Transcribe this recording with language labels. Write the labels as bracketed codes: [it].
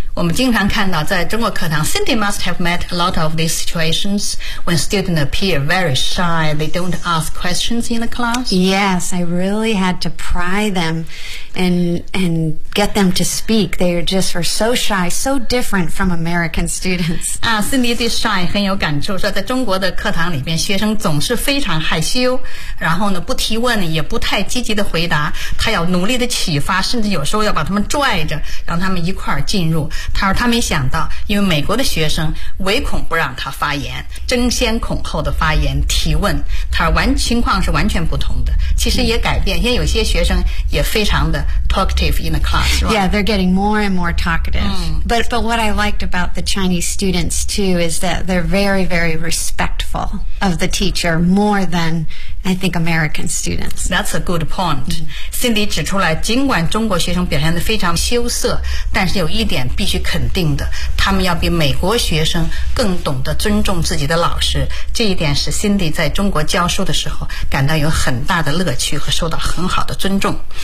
[zh] 我们经常看到在中国课堂 [en] Cindy must have met a lot of these situations when students appear very shy. They don't ask questions in the class. Yes, I really had to pry them and get them to speak. They are just were so shy, so different from American students. Cindy is shy, [zh] 很有感触，说在中国的课堂里边，学生总是非常害羞，然后呢不提问，也不太积极的回答，他要努力的启发，甚至有时候要把他们拽着，让他们一块儿进入。他说他没想到，因为美国的学生唯恐不让他发言，争先恐后的发言提问。他说情况是完全不同的，其实也改变，因为有些学生也非常的 [en] talkative in the class, right? Yeah, they're getting more and more talkative.、Mm. But what I liked about the Chinese students too is that they're very, very respectful of the teacher more than I think American students. That's a good point.、Mm. [zh] Cindy 指出来，尽管中国学生表现得非常羞涩，但是有一点必须肯定的，他们要比美国学生更懂得尊重自己的老师。这一点使 Cindy 在中国教书的时候感到有很大的乐趣和受到很好的尊重。